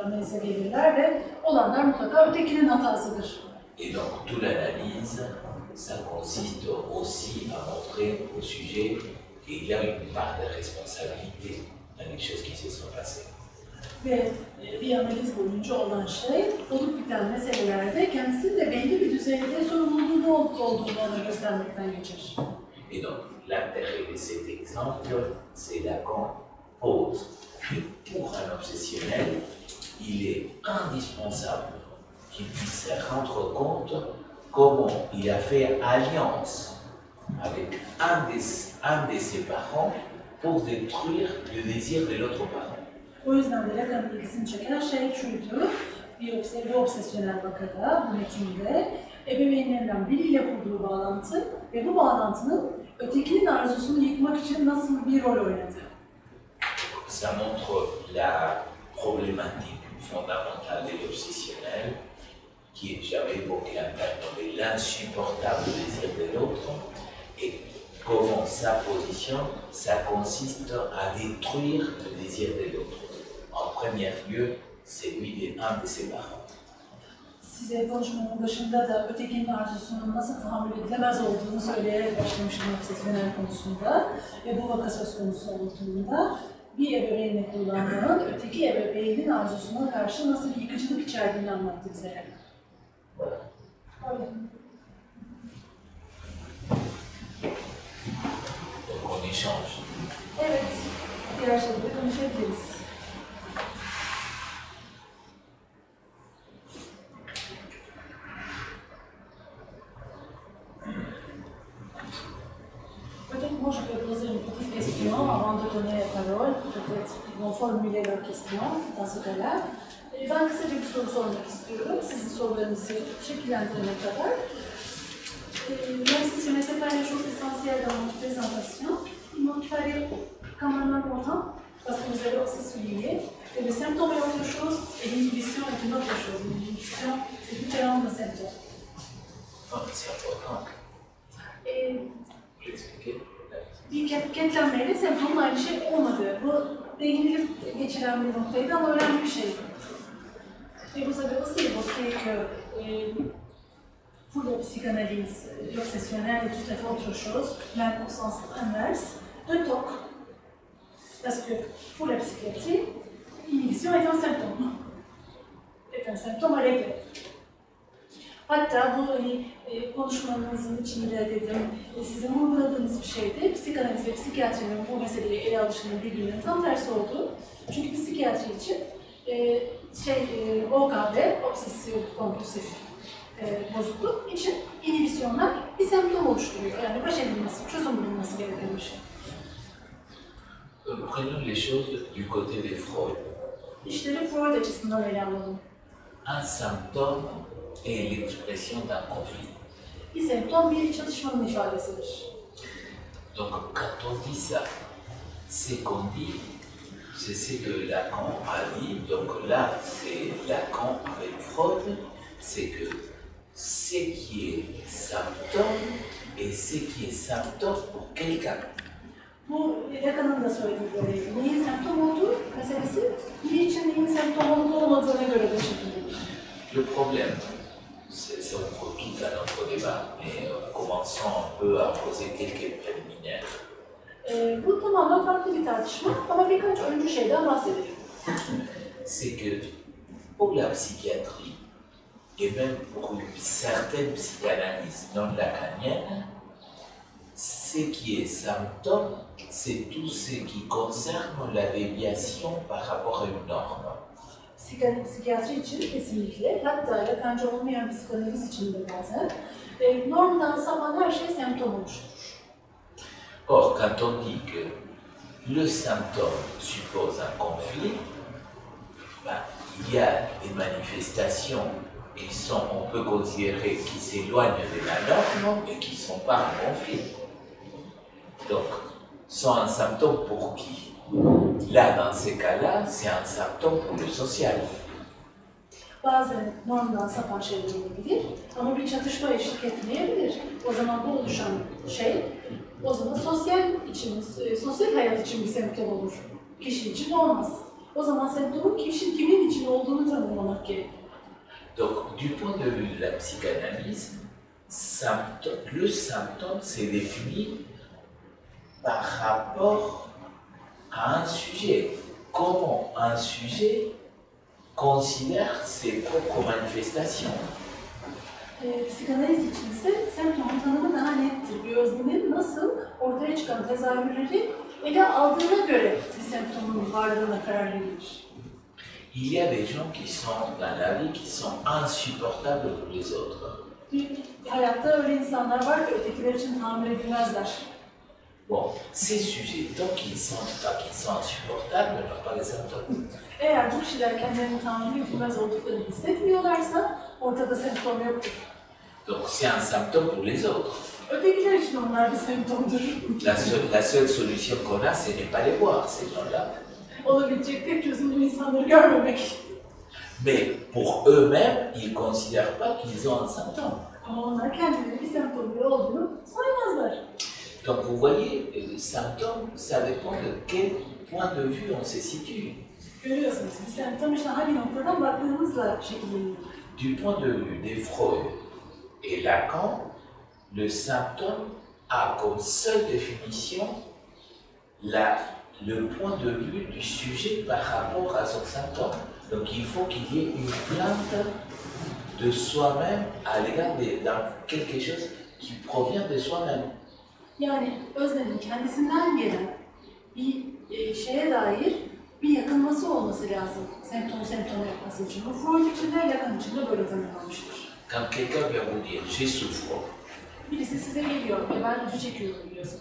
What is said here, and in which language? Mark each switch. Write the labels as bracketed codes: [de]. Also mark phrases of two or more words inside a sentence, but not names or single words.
[tr] Analize gelirler ve olanlar mutlaka ötekinin hatasıdır. [fr] Et donc toute l'analyse, ça consiste aussi à montrer au sujet qu'il a une part de responsabilité dans les choses qui se sont passées. [tr] Ve bir analiz boyunca olan şey, olup biten meselelerde kendisi de belli bir düzeyde sorumluluğu olduğunu ona göstermekten geçer. [fr] Et donc, l'intérêt de cet exemple, c'est Lacan pose que pour un obsessionnel, il est indispensable qu'il puisse se rendre compte comment il a fait alliance avec un de ses parents pour détruire le désir de l'autre parent. [tr] O yüzden de Lacan'ın ilgisini çeken şey şuydu, bir obsesyonel vakada, bu metinde, ebeveynlerinden biriyle kurduğu bağlantı ve bu bağlantının ötekinin arzusunu yıkmak için nasıl bir rol oynadı. [fr] Ça montre la problématique fondamentale de l'obsessionnel, qui est jamais évoquée en termes de l'insupportable désir de l'autre, et comment sa position, ça consiste à détruire le désir de l'autre. En premier lieu, celui d'un de ses parents. [tr] Size konuşmanın başında da ötekinin arzusunun nasıl tahammül edilemez olduğunu söyleyerek başlamıştım obsesyonel konusunda ve bu vaka söz konusu olduğunda bir ebeveynle kullanmanın öteki ebeveynin arzusuna karşı nasıl bir yıkıcılık içerdiğini anlattı bize. Öyle. [fr] Donc on échange. [tr] Evet, diğer şeyleri konuşabiliriz. [fr] Peut-être moi je peux poser une petite question avant de donner la parole. Peut-être ils vont formuler leurs questions dans ce cas-là. [tr] Ben kısaca bir soru sormak istiyorum. Sizin sorularınızı şekillendirene kadar. [fr] Même si ce n'était pas les choses essentielles dans notre présentation, il me paraît quand même important, parce que vous avez aussi souligné que le symptôme est autre chose et l'inhibition est une autre chose. L'inhibition, c'est différent d'un symptôme. Oh, c'est important. Vous l'expliquez? [tr] Bir kenetlenmeyle semptomun aynı şey olmadığı. Bu değinilip geçiren bir noktaydı ama önemli bir şeydi. [fr] Et vous avez aussi évoqué que pour la psychanalyse, l'obsessionnel est tout à fait autre chose, même au sens inverse, de TOC. Parce que pour la psychiatrie, l'inhibition est un symptôme. Est un symptôme à régler. [tr] Hatta bu konuşmanızın içinde dedim, sizin vurguladığınız bir şeydi. Psikanaliz ve psikiyatrinin bu meseleyi ele alışının birbirinin tam tersi olduğu. Çünkü psikiyatri için OKB, obsesif kompulsif bozukluk için inhibisyonlar bir semptom oluşturuyor. Yani baş edilmesi, çözüm bulunması gereken bir şey. [fr] Prenons les choses du côté de Freud. [tr] İşleri Freud açısından ele alalım. [fr] Un symptôme est l'expression d'un conflit. [tr] Bir semptom bir çatışmanın ifadesidir. [fr] Donc quand on dit ça, c'est qu'on dit, c'est ce que Lacan a dit, donc là, c'est Lacan avec Freud, c'est que ce qui est symptôme et ce qui est symptôme pour quelqu'un. [tr] Bu Lacan'ın da söylediği böyle neyin semptom olduğu meselesi, biri için neyin semptom olup olmadığına göre de şekillenir. [fr] Le problème, c'est on retrouve tout à notre débat, mais commençons un peu à poser quelques préliminaires. [tr] Bu tamamen farklı bir tartışma ama birkaç öncü şeyden bahsedelim. [fr] C'est que pour la psychiatrie, et même pour une certaine psychanalyse non lacanienne, ce qui est symptôme, c'est tout ce qui concerne la déviation par rapport à une norme. [tr] Psikiyatri için kesinlikle, hatta Lacancı olmayan psikanaliz için de bazen normdan sapan her şey semptom oluşturur. [fr] Or, quand on dit que le symptôme suppose un conflit, ben, il y a des manifestations qui sont, on peut considérer, qui s'éloignent de la norme et qui ne sont pas en conflit. Donc, sont un symptôme pour qui? Là, dans ces cas-là, c'est un symptôme pour le social. [tr] Bazen normdan sapan şeyler olabilir ama bir çatışma eşlik etmeyebilir. O zaman bu oluşan şey, o zaman sosyal hayat için bir semptom olur. Kişi için olmaz. O zaman semptomun kimin için olduğunu tanımlamak gerekir. [fr] Donc, du point de vue de la psychanalyse, le symptôme s'est défini par rapport à un sujet. Comment un sujet considère ses propres manifestations. [tr] Psikanaliz için ise semptomun tanımı daha nettir. Bir öznenin nasıl ortaya çıkan tezahürleri ele aldığına göre bir semptomun varlığına karar verilir. [fr] Il y a des gens qui sont dans la vie qui sont insupportables pour les autres. [tr] Hayatta öyle insanlar var ki ötekiler için tahammül edilmezler. [fr] Bon, ces sujets, tant qu'ils sont insupportables, n'ont pas les symptômes. [tr] Eğer bu kişiler kendilerini tahammül edilmez olduklarını hissetmiyorlarsa ortada semptom yoktur. [fr] Donc c'est un symptôme pour les autres. [tr] Ötekiler için onlar bir semptomdur. [fr] La seule solution qu'on a, ce n'est pas les voir, ces gens-là. [tr] Olabilecek tek çözüm bu insanları görmemek. [fr] Mais pour eux-mêmes, ils ne considèrent pas qu'ils ont un symptôme. [tr] Ama onlar kendileri bir semptomları olduğunu saymazlar. [fr] Donc vous voyez, le symptôme, ça dépend de quel point de vue on se situe. [tr] Görüyorsunuz, bir semptom işte hangi noktadan baktığınızla şekilleniyor. [fr] Du point de vue des Freud et Lacan, le symptôme a comme seule définition le point de vue du sujet par rapport à son symptôme. Donc il faut qu'il y ait une plainte de soi-même à l'égard dans quelque chose qui provient de soi-même. [tr] Yani öznenin kendisinden gelen bir şeye dair bir yakınması olması lazım semptom yapması için. Bu Freud için de Lacan için de böyle tanımlanmıştır. [fr] Quand quelqu'un vient vous dire « je souffre », [tr] birisi size geliyor ve ben acı çekiyorum diyorsun.